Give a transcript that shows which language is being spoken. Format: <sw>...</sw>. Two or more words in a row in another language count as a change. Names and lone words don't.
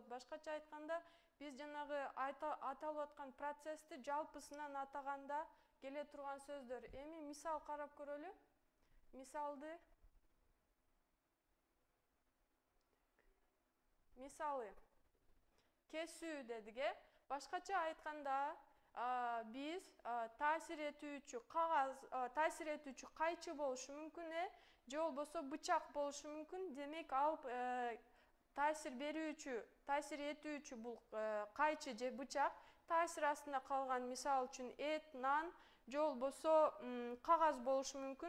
<ky>Башкача айтканда биз жанагы аталып аткан процессти жалпысынан атаганда келе турган сөздөр. Эми мисал карап көрөлү. Мисалы кесүү дедик. Башкача айтканда биз таасир этүүчү кагаз, таасир этүүчү кайчы болушу мүмкүн, же болбосо бычак болушу мүмкүн. Демек ал таасир этүүчү бул кайчы же бычак таасир астында калган, мисалы үчүн эт, нан же болбосо кагаз болушу мүмкүн.</ky>